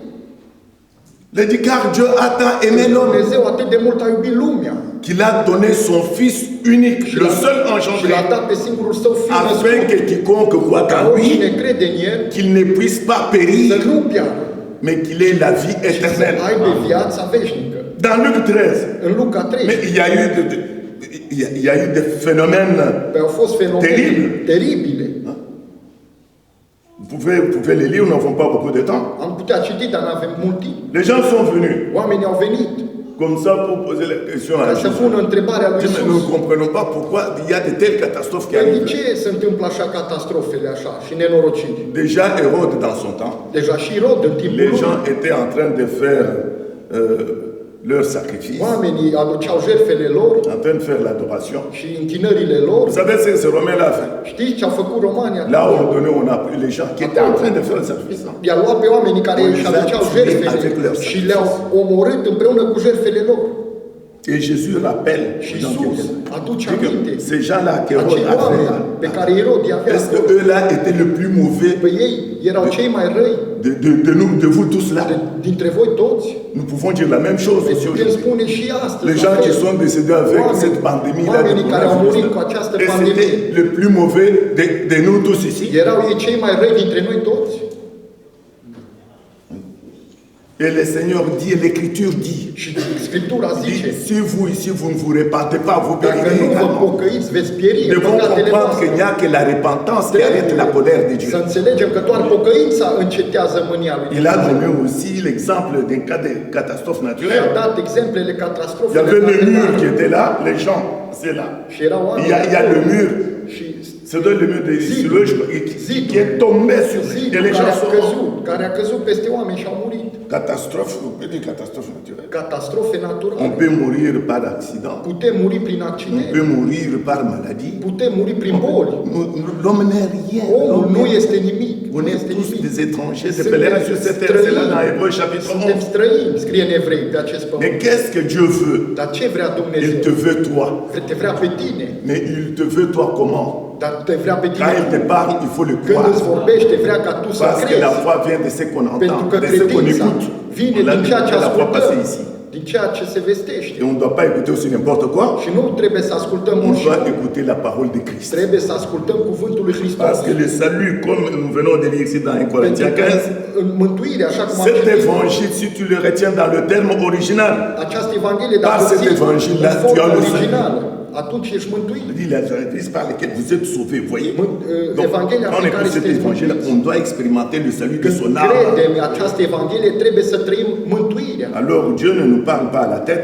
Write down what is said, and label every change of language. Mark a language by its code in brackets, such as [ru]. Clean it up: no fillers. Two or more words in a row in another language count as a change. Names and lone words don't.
[fr] Il dit car Dieu a tant aimé l'homme [ro] Dumnezeu atât de mult a iubit lumea [fr] qu'il a donné son Fils unique, [ro] și [fr] le seul [ro] și [fr] engendré, [ro] l-a dat pe singurul său fiu [fr] afin [ro] născut, [fr] que quiconque croit [ro] ca [fr] en [ro] oricine [fr] lui, [ro] crede în el [fr] qu'il ne puisse pas [ro] să [fr] périr, [ro] nu piară, [fr] mais qu'il ait la vie [ro] ci să [fr] éternelle. [ro] aibă viața veșnică. [fr] Dans Luc 13, [ro] În Luca 3, [fr] mais il y a eu il y a eu des phénomènes. [ro] au fost fenomene Teribil. teribile. [fr] Vous pouvez les lire, nous n'avons pas beaucoup de temps. [ro] Am putea citi, dar nu avem mult timp. [fr] Les gens sont venus [ro] Oamenii au venit [fr] comme ça pour poser la question à [ro] ca să [fr] Jésus. [ro] pună întrebarea lui [fr] Mais nous ne [ro] Iisus. [fr] comprenons pas pourquoi il y a de telles catastrophes qui [ro] Păi de [fr] arrivent. [ro] ce se întâmplă așa catastrofele așa și nenorociri? [fr] Déjà, Hérode, dans son temps, [ro] Deja și Rod în timpul [fr] les [ro] lui, [fr] gens étaient en train de faire leur sacrifice, [ro] oamenii aduceau jertfele lor [fr] en train de faire l'adoration. [ro] și închinările lor. [fr] Vous savez ce que ces Romains-là a fait? [ro] Știți ce au făcut romanii [fr] Là, [ro] atunci? [fr] on a pris les gens qui étaient en train de faire le sacrifice. [ro] I-a luat pe oamenii care [fr] On [ro] își [fr] les a [ro] aduceau [fr] tués [ro] jertfele [fr] avec leurs [ro] și le-au omorât împreună cu jertfele lor. [fr] Et Jésus rappelle [ro] Și [fr] aux gens qui [ro] Iisus [fr] étaient là. [ro] aduce [fr] Dit que [ro] aminte [fr] ces gens-là qui [ro] acei [fr] Hérode a [ro] oameni pe [fr] fait, [ro] care Irod i avea [fr] est-ce que [ro] acolo. [fr] eux-là étaient le plus mauvais [ro] Pe ei erau cei mai răi [fr] de vous tous là? [ro] dintre voi toți. [fr] Nous pouvons dire la même chose [ro] Deci [fr] aussi [ro] putem [fr] aujourd'hui. [ro] spune și astăzi. [fr] Les [ro] la [fr] gens [ro] fel. [fr] qui sont décédés avec [ro] Oameni- [fr] cette pandémie-là de [ro] oamenii care au murit cu această [fr] coronavirus, et [ro] pandemie. [fr] c'était le plus mauvais de nous tous ici. [ro] Erau ei cei mai răi dintre noi toți. [fr] Et le Seigneur dit, l'Écriture dit, [ro] Și Scriptura zice, [fr] si vous ici, vous ne vous repentez pas, vous [ro] dacă [fr] périrez [ro] nu vă [fr] également. [ro] pocăiți, veți pieri [fr] Nous [ro] în [fr] devons [ro] păcatele [fr] comprendre qu'il [ro] voastre. [fr] n'y a que la repentance qui arrête la colère de [ro] Să [fr] Dieu. [ro] înțelegem că doar pocăința încetează mânia lui [fr] Il a [ro] Dumnezeu. [fr] donné aussi l'exemple d'un cas de catastrophe [ro] Și a [fr] naturelle. [ro] dat exemplele [fr] Il y [ro] catastrofele [fr] avait le mur qui [ro] naturale. [fr] était là, les gens, c'est là. [ro] Și erau oameni [fr] Il y a le mur, [ro] și [fr] c'est le mur de [ro] Zidul. [fr] Siloé, je crois, qui est tombé sur eux. Et [ro] zidul [fr] les gens sont morts. [ro] care a căzut peste oameni și au murit. [fr] Catastrophe, on peut dire catastrophe naturelle. [ro] Catastrofe [fr] On [ro] naturale. [fr] peut mourir par accident, [ro] Putem muri prin [fr] on [ro] accident. [fr] peut mourir par maladie. [ro] Putem muri prin boli. [fr] L'homme n'est rien. [ro] Omul [fr] L'homme [ro] nu [fr] n'est- [ro] este nimic. [fr] On [ro] Nu [fr] est [ro] este [fr] tous [ro] nimic. [fr] des étrangers, des [ro] Suntem [fr] pèlerins sur cette terre. C'est là dans [ro] străini. [fr] Hébreu chapitre [ro] Suntem 11. străini, scrie în Evrei, pe acest [fr] Mais [ro] pământ. [fr] qu'est-ce que Dieu veut? [ro] Dar ce vrea [fr] Il te [ro] Dumnezeu? [fr] veut toi. [ro] Te vrea pe tine. [fr] Mais il te veut toi comment? [ro] Dar te vrea pe [fr] Quand il [ro] tine. [fr] te parle, il faut le [ro] Când îți [fr] croire. [ro] vorbește, vrea ca tu să [fr] Parce que la [ro] crezi. [fr] foi vient de ce qu'on [ro] Pentru [fr] entend, [ro] că [fr] de ce qu'on [ro] credința [fr] écoute. [ro] vine [fr] On l'a [ro] din [fr] dit, [ro] ceea ce [fr] la foi passée [ro] ascultăm, [fr] ici. [ro] din ceea ce se vestește. [fr] Et on ne doit pas écouter aussi n'importe quoi. [ro] Și nu trebuie să ascultăm [fr] On [ro] orice. [fr] doit écouter la parole de Christ. [ro] Trebuie să ascultăm cuvântul lui Hristos. [fr] Parce que le salut, comme nous venons de lire ici dans 1 [ro] Pentru [fr] Corinthiens [ro] că 15, în mântuire, așa cum am [fr] cet [ro] citit, [fr] évangile, si tu le retiens dans le terme original, [ro] această Evanghelie, [fr] Par [ro] dacă [fr] cet [ro] ții [fr] évangile-là, [ro] în [fr] tu as [ro] forma [fr] le [ro] originală, atunci ești mântuit. [fr] Il dit l'évangile par lequel vous êtes sauvés, vous voyez. Donc, [ro] Evanghelia [fr] quand on [ro] pe care [fr] écoute cet [ro] sunteți [fr] évangile, [ro] mântuiți. [fr] on doit expérimenter le salut de [ro] Când [fr] son âme. [ro] credem această Evanghelie, trebuie să trăim mântuirea. [fr] Alors Dieu ne nous parle pas à la tête,